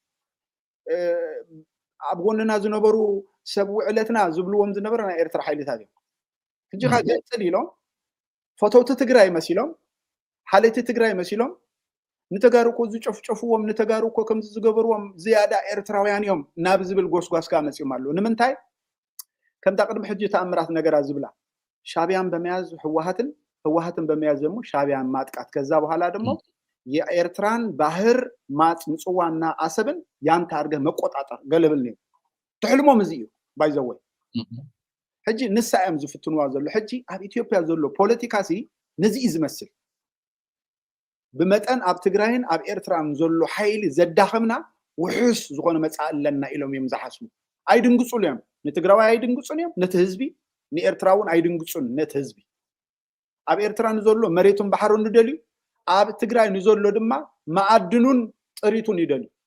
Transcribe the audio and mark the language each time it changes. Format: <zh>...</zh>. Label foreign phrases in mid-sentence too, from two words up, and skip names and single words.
<ti>ኣብ ጎንና ዝነበሩ ሰብ ውዕለትና ዝብልዎም ዝነበረ ናይ ኤርትራ ሓይልታት እዮም ሕጂ ከዓ ገጽል ኢሎም ፎቶውቲ ትግራይ መሲሎም ሓለይቲ ትግራይ መሲሎም ንተጋሩ እኮ ዝጨፍጨፍዎም ንተጋሩ እኮ ከምዚ ዝገበርዎም ዝያዳ ኤርትራውያን እዮም ናብ ዝብል ጎስጓስካ መጽኦም ኣሎ ንምንታይ ከምታ ቅድሚ ሕጂ ተኣምራት ነገራት ዝብላ ሻዕቢያን</ti> <am>በመያዝ ህወሓትን በመያዝ ደግሞ ሻዕቢያን ማጥቃት ከዛ በኋላ ደግሞ የኤርትራን ባህር ምጽዋና አሰብን ያንተ አርገ መቆጣጠር ገለብል ነው</am> <ti>ትሕልሞም እዚ እዩ ባይዘወይ ሕጂ ንሳኦም ዝፍትንዋ ዘሎ ሕጂ ኣብ ኢትዮጵያ ዘሎ ፖለቲካሲ ነዚ ዝመስል ብመጠን ኣብ ትግራይን ኣብ ኤርትራን ዘሎ ሓይሊ ዘዳኸምና ውሑስ ዝኾነ መጻእለና ኢሎም እዮም ዝሓስቡ ኣይድንግጹን እዮም ንትግራዋይ ኣይድንግጹን እዮም ነቲ ህዝቢ ንኤርትራውን ኣይድንግጹን ነቲ ህዝቢ ኣብ ኤርትራ ንዘሎ መሬቱን ባሕሩን ንደልዩ ኣብ ትግራይ ንዘሎ ድማ ማዕድኑን ጥሪቱን ይደልዩ</ti>